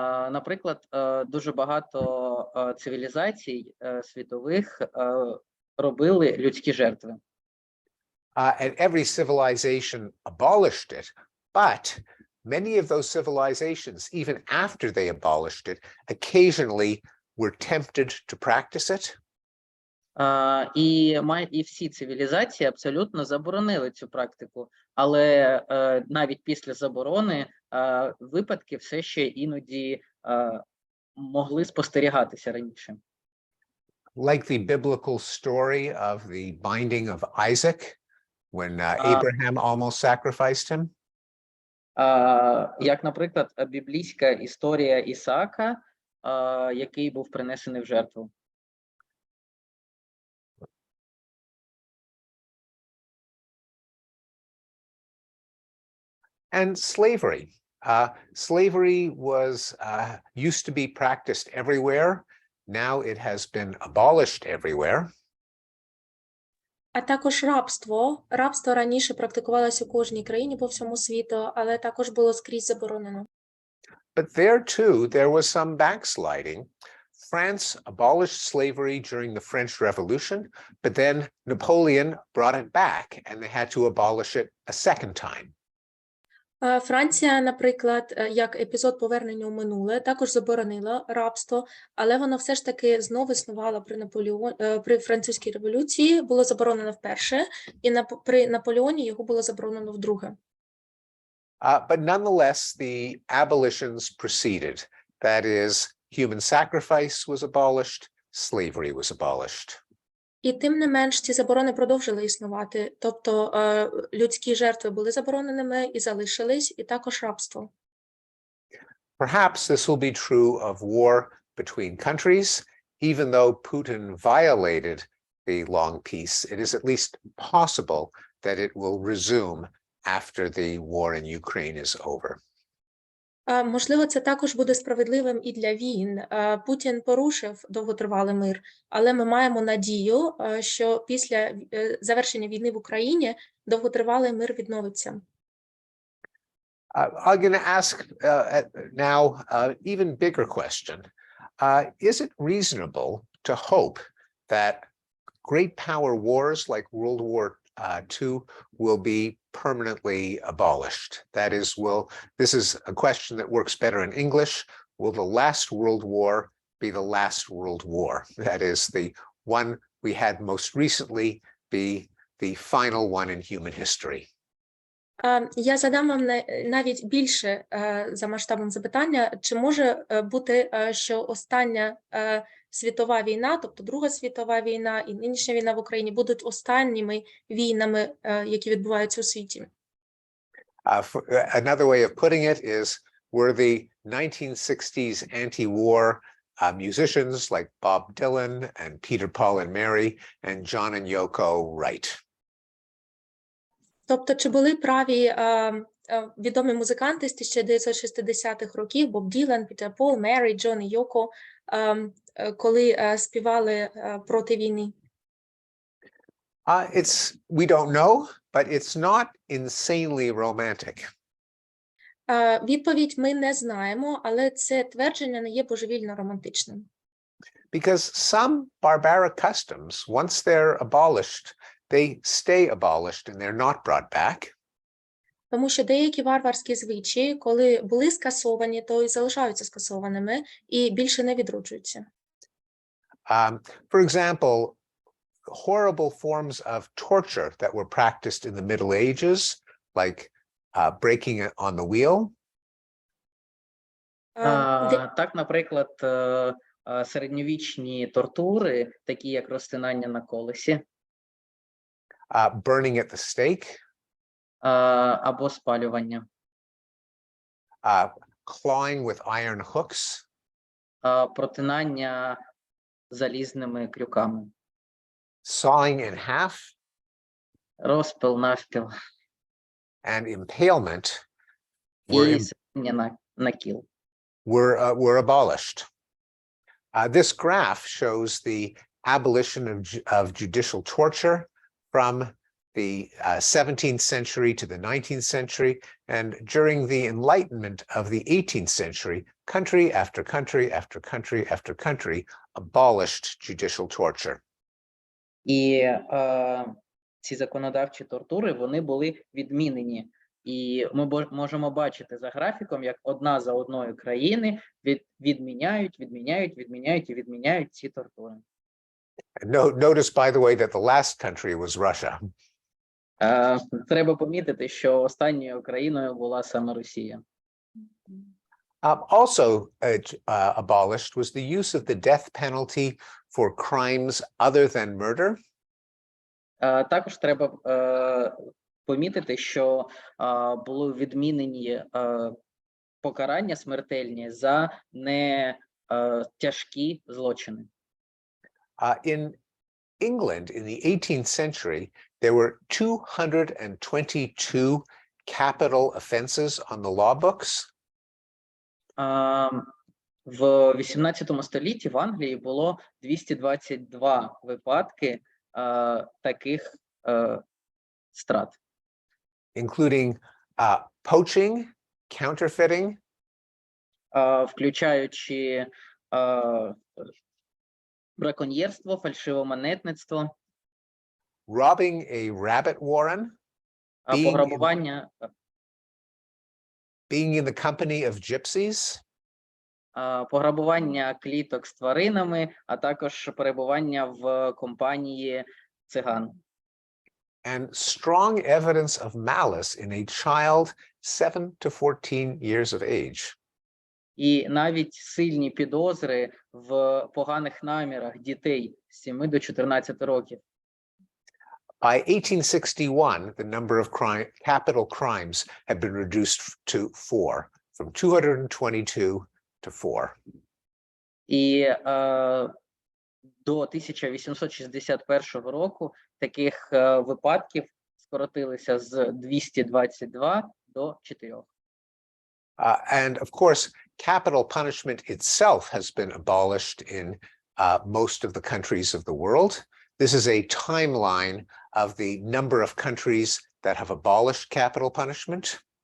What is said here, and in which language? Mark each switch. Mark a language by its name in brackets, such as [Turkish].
[Ukrainian] Наприклад, дуже багато цивілізацій світових робили людські жертви. [English] And every civilization abolished it, but many of those civilizations, even after they abolished it, occasionally were tempted to practice it. [Ukrainian] І всі цивілізації абсолютно заборонили цю практику, але навіть після заборони випадки все ще іноді могли спостерігатися раніше. [English] Like the biblical story of the binding of Isaac, when Abraham almost sacrificed him. [Ukrainian] Як, наприклад, біблійська історія Ісаака, який був принесений в жертву. [English] And slavery. Slavery was used to be practiced everywhere. Now it has been abolished everywhere. [Ukrainian] А також рабство. Рабство раніше практикувалося у кожній країні по всьому світу, але також було скрізь заборонено. [English] But there too, there was some backsliding. France abolished slavery during the French Revolution, but then Napoleon brought it back and they had to abolish it a second time. [Ukrainian] Франція, наприклад, як епізод повернення у минуле, також заборонила рабство, але воно все ж таки знову існувало при Французькій революції, було заборонено вперше, і при Наполеоні його було заборонено вдруге. [English] But nonetheless, the abolitions proceeded. That is, human sacrifice was abolished, slavery was abolished. [Ukrainian] І тим не менш, ці заборони продовжили існувати, тобто людські жертви були забороненими і залишились, і також рабство. [English] Perhaps this will be true of war between countries. Even though Putin violated the long peace, it is at least possible that it will resume after the war in Ukraine is over. [Ukrainian] Можливо, це також буде справедливим і для війн. Путін порушив довготривалий мир, але ми маємо надію, що після завершення війни в Україні довготривалий мир відновиться. [English] I'm going to ask now an even bigger question. Is it reasonable to hope that great power wars like World War II will be permanently abolished? That is, this is a question that works better in English. Will the last World War be the last World War? That is, the one we had most recently be the final one in human history. [Ukrainian] Я задам вам навіть більше за масштабом запитання. Чи може бути, що остання світова війна, тобто Друга світова війна і нинішня війна в Україні, будуть останніми війнами, які відбуваються у світі? [English] Another way of putting it is, were the 1960s anti-war musicians like Bob Dylan and Peter, Paul and Mary and John and Yoko right? [Ukrainian] Тобто, чи були праві відомі музиканти з 1960-х років, Боб Ділан, Пітер Пол, Мері, Джон і Йоко, коли співали проти війни? [English] We don't know, but it's not insanely romantic. [Ukrainian] Відповідь ми не знаємо, але це твердження не є божевільно романтичним. [English] Because some barbaric customs, once they're abolished, they stay abolished and they're not brought back. [Ukrainian] Тому що деякі варварські звичаї, коли були скасовані, то й залишаються скасованими і більше не відроджуються. [English] For example, horrible forms of torture that were practiced in the Middle Ages, like breaking it on the wheel. [Ukrainian] Так, наприклад, середньовічні тортури, такі як розтинання на колесі. [English] Burning at the stake. [Ukrainian] Або спалювання. [English] Clawing with iron hooks. [Ukrainian] Протинання залізними крюками. [English] Sawing in half. [Ukrainian] Розпил навпіл. [English] And impalement [Ukrainian] І сидіння на кіл. [English] were abolished. This graph shows the abolition of judicial torture from the 17th century to the 19th century, and during the Enlightenment of the 18th century, country after country after country after country abolished judicial torture. [Ukrainian] І ці законодавчі тортури, вони були відмінені. І ми можемо бачити за графіком, як одна за одною країни відміняють і відміняють ці тортури. [English] Notice, by the way, that the last country was Russia. [Ukrainian] Треба помітити, що останньою країною була саме Росія. [English] Also abolished was the use of the death penalty for crimes other than murder. [Ukrainian] Також треба помітити, що були відмінені покарання смертельні за не тяжкі злочини. [English] In England in the 18th century, there were 222 capital offenses on the law books. [Ukrainian] В 18 столітті в Англії було 222 випадки таких страт. [English] Including poaching, counterfeiting, [Ukrainian] включаючи браконьєрство, фальшивомонетництво, [English] robbing a rabbit warren, [Ukrainian] пограбування, [English] being in the company of gypsies, [Ukrainian] пограбування кліток з тваринами, а також перебування в компанії циган. [English] and strong evidence of malice in a child 7 to 14 years of age. [Ukrainian] І навіть сильні підозри в поганих намірах дітей з 7 до 14 років. [English] By 1861, the number of capital crimes had been reduced to 4, from 222 to 4. [Ukrainian] І до 1861 року таких випадків скоротилися з 222 до 4. [English] And of course, capital punishment itself has been abolished in most of the countries of the world. This is a timeline of the number of countries that have abolished capital punishment.